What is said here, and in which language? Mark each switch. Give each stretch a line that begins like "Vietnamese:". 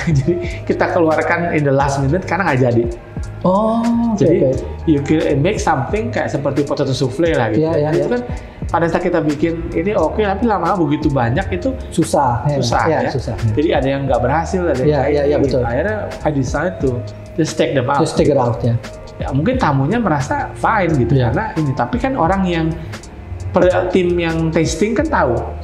Indonesian: Jadi kita keluarkan
English: in the last minute
Indonesian: karena nggak jadi. Jadi
English: you can make something
Indonesian: kayak seperti potato souffle lah gitu. Itu kan pada saat kita bikin ini tapi lama-lama begitu banyak itu susah. Jadi ada yang nggak berhasil, ada yang betul. Akhirnya
English: I decide to just take them out. Just take it out ya.
Indonesian: Mungkin tamunya merasa
English: fine
Indonesian: gitu karena ini, tapi kan orang yang tim yang tasting kan tahu.